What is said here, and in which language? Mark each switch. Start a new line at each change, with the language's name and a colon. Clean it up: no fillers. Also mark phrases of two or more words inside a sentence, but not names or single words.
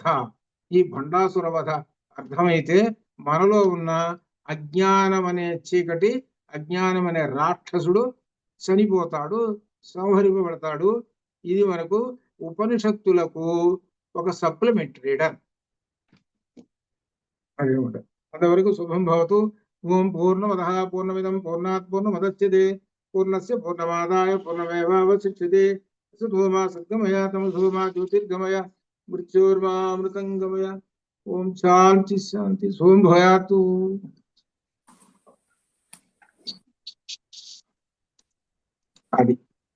Telugu: ఈ భండాసుర వధ అర్థమైతే మనలో ఉన్న అజ్ఞానం అనే చీకటి, అజ్ఞానం అనే రాక్షసుడు చనిపోతాడు, సంహరింపబడతాడు. ఇది మనకు ఉపనిషత్తులకు ఒక సప్లిమెంట్ రీడర్. అంతవరకు
Sanskrit: శుభం భవతు. ఓం పూర్ణమద పూర్ణమిదం పూర్ణాత్ పూర్ణముదచ్యతే పూర్ణస్య పూర్ణమాదాయ పూర్ణమేవావశిష్యతే. సుధూమా సద్గమయ తమధూమా జ్యోతిర్గమయ మృత్యోర్మామృతంగమయ. ఓం శాంతి శాంతి. శుభం భూయాతు. అది